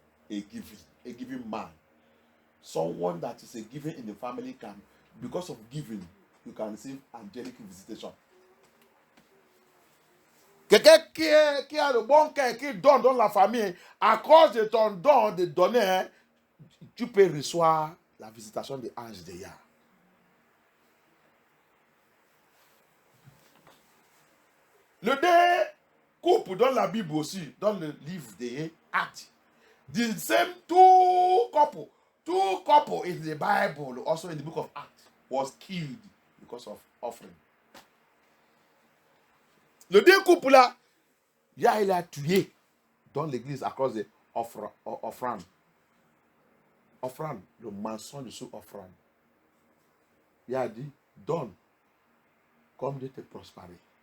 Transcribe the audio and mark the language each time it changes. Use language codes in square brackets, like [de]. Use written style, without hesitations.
[en] A giving man. Someone that is a giving in the family can, because of giving, you can receive angelic visitation. [fr] Quelqu'un qui a le bon cœur, qui donne dans la famille, à cause de ton don de donner, tu peux recevoir la visitation des anges de Yah. Le deux couples dans la Bible aussi, dans le livre des Actes, [en] the same two couple in the Bible, also in the book of Acts, was killed because of offering. [fr] Le deux couples là, Yah il a tué dans l'église à cause de offrande. Offrande, le mensonge sur offrande. Yah a dit, donne comme Dieu te prospérer.